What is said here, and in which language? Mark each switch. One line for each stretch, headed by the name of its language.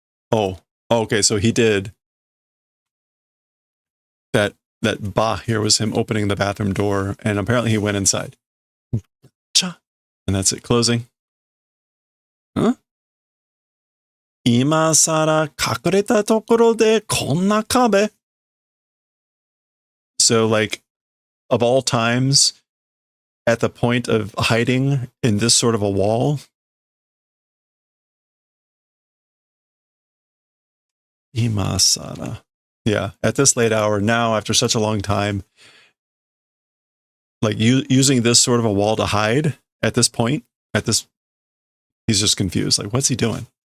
English: Oh, okay. So he did that. That ba here was him opening the bathroom door, and apparently he went inside. Cha, and that's it closing. Huh?
Japanese: 今さら隠れたところでこんな壁?
English: So like, of all times, at the point of hiding in this sort of a wall. Imasara. Yeah, at this late hour now, after such a long time, like using this sort of a wall to hide at this point, he's just confused. Like, what's he doing?